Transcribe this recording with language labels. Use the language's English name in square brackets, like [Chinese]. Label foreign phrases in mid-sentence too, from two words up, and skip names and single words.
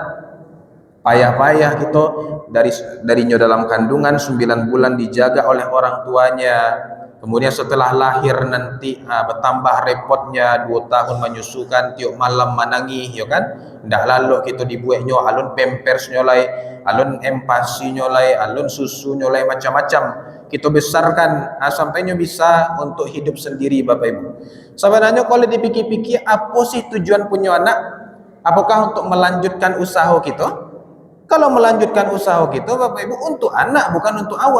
[Indonesian] Payah-payah kita darinya dalam kandungan 9 bulan dijaga oleh orang tuanya. Kemudian setelah lahir nanti bertambah repotnya 2 tahun menyusukan, tiap malam menangis ya kan? [Minangkabau] Ndak lalu kita dibuatnya alun pampers nyolai, alun empasi nyolai, alun susu nyolai macam-macam. [Indonesian] Kita besarkan sampainya bisa untuk hidup sendiri Bapak Ibu. Sebenarnya kalau dipikir-pikir, apa sih tujuan punya anak? Apakah untuk melanjutkan usaha kita? Kalau melanjutkan usaha kita Bapak Ibu untuk anak bukan untuk awak.